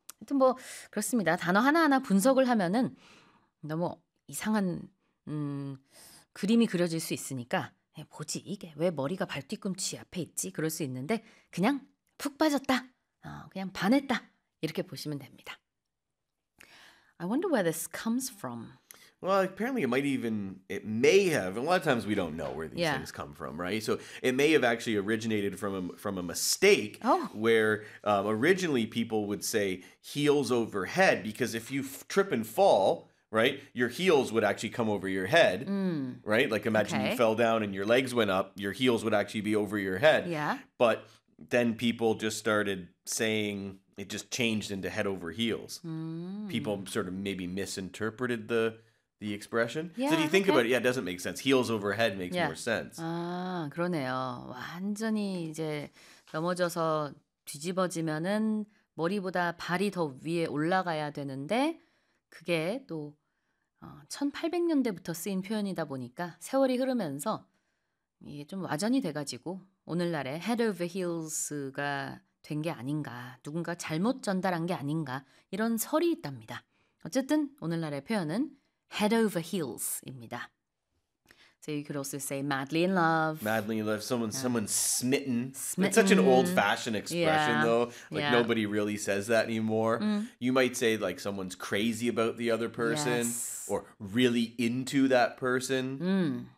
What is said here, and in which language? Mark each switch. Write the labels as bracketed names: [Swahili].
[Korean] 하여튼 뭐 그렇습니다. 단어 하나하나 분석을 하면은 너무 이상한 그림이 그려질 수 있으니까 보지, 이게 왜 머리가 발 뒤꿈치 앞에 있지? 그럴 수 있는데 그냥 푹 빠졌다, 그냥 반했다 이렇게 보시면 됩니다. [English] I wonder where this comes from. Well, apparently it may have, and a lot of times we don't know where these things come from, right? So it may have actually originated from a mistake where originally people would say heels over head, because if you trip and fall, right, your heels would actually come over your head, right? Like imagine you fell down and your legs went up, your heels would actually be over your head. Yeah. But then people just started saying it just changed into head over heels. People sort of maybe misinterpreted the expression. Yeah, so if you think about it, it doesn't make sense. Heels over head makes more sense. [Korean] 아, 그러네요. 완전히 이제 넘어져서 뒤집어지면은 머리보다 발이 더 위에 올라가야 되는데 그게 또 1800년대부터 쓰인 표현이다 보니까 세월이 흐르면서 이게 좀 와전이 돼가지고 오늘날에 head over heels가 된 게 아닌가, 누군가 잘못 전달한 게 아닌가 이런 설이 있답니다. 어쨌든 오늘날의 표현은 head over heels입니다. [English] So you could also say madly in love. Madly in love. Someone's smitten. Smitten. It's such an old-fashioned expression, though. Like, nobody really says that anymore. You might say, like, someone's crazy about the other person. Yes. Or really into that person.